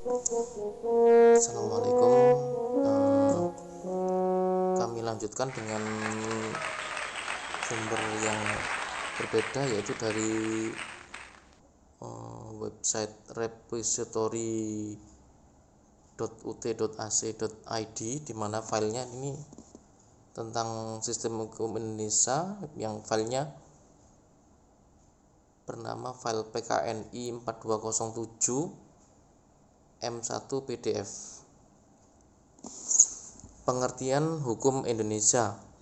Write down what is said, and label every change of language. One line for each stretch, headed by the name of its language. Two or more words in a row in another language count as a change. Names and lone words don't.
Indonesian: Assalamualaikum. Kami lanjutkan dengan sumber yang berbeda, yaitu dari website repository.ut.ac.id, di mana filenya ini tentang sistem hukum Indonesia, yang filenya bernama file PKNI 4207 M1 PDF. Pengertian hukum Indonesia.